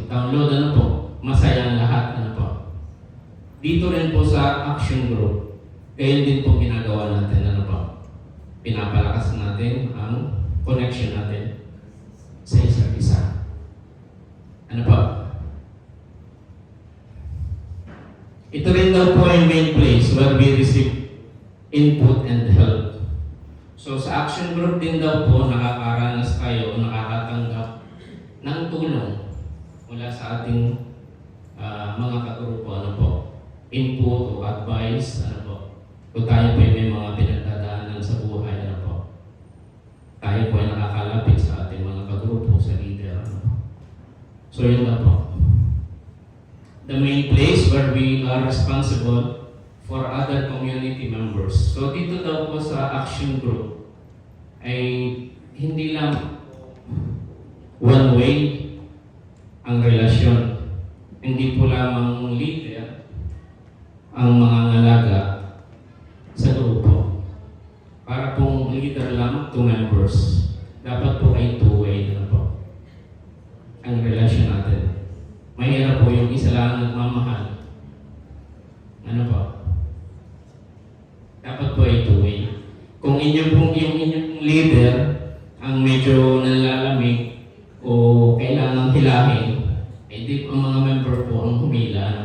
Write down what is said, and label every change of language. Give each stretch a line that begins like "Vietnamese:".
Filipino: Download masaya ang lahat. Dito rin po sa action group, kaya din po ginagawa natin. Pinapalakas natin ang connection natin sa isa't isa. Ito rin daw po yung
English: main place where we receive input and help.
Filipino: So sa action group din daw po, nakakaranas kayo o nakakatanggap ng tulong mula sa ating mga kagrupo. Input o advice. Kung tayo po may mga pinagdadaanan sa buhay. Tayo po ay nakakalapit sa ating mga kagrupo, sa leader. So yun na po.
English: The main place where we are responsible for other community members.
Filipino: So dito daw po sa action group ay hindi lang one way ang relasyon. Hindi po lamang leader ang mga ngalaga sa grupo. Para pong leader lang to members. Dapat po ay two-way ang relasyon natin. Mahirap po yung isa lang nagmamahal. Dapat po ay two-way. Kung yung inyong leader ang medyo nalalamig o kailangang hilahin, di po ang mga member po ang humila.